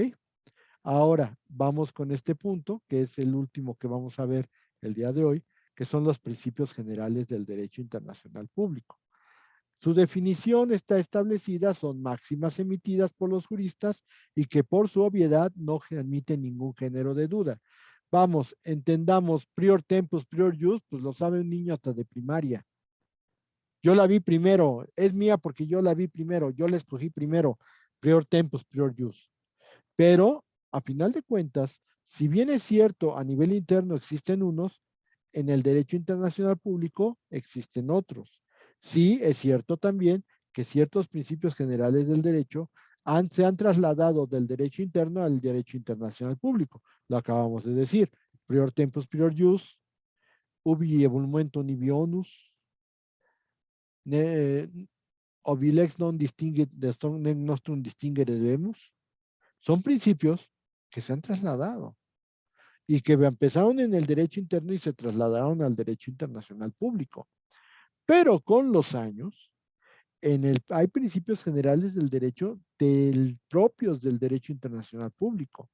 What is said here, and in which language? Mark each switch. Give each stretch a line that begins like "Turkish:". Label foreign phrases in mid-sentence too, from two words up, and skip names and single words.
Spanish: Ahora vamos con este punto, que es el último que vamos a ver el día de hoy, que son los principios generales del derecho internacional público. Su definición está establecida, son máximas emitidas por los juristas y que por su obviedad no admiten ningún género de duda. Vamos, entendamos
Latin: prior tempus, prior jus,
Spanish: pues lo sabe un niño hasta de primaria. Yo la vi primero, es mía porque yo la vi primero, yo la escogí primero,
Latin: prior tempus, prior jus.
Spanish: Pero, a final de cuentas, si bien es cierto, a nivel interno existen unos, en el derecho internacional público existen otros. Sí, es cierto también que ciertos principios generales del derecho se han trasladado del derecho interno al derecho internacional público. Lo acabamos de decir.
Latin: Prior tempus, prior jus, ubi ebulmentum ibi onus, obi lex non distinguit, nostrum distinguere debemus.
Spanish: Son principios que se han trasladado y que empezaron en el derecho interno y se trasladaron al derecho internacional público. Pero con los años, hay principios generales del derecho propios del derecho internacional público.